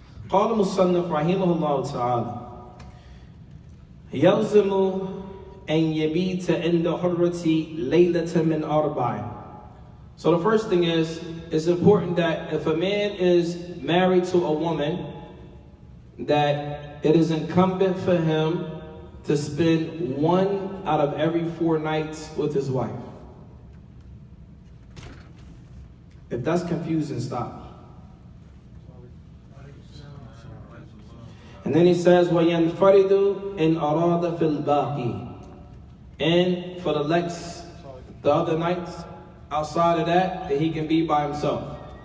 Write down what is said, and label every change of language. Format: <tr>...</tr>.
<ar>قال المصنف رحمه الله تعالى يلزم أن يبيت عند حرة ليلة من أربع.</ar> <en>So the first thing is, it's important that if a man is married to a woman, that it is incumbent for him to spend 1 out of every 4 nights with his wife. If that's confusing, stop me. And then he says,</en> <ar>وَيَنْفَرِدُ إِنْ أَرَادَ فِي الْبَاقِي.</ar> <en>And for the other nights, outside of that he can be by himself.</en>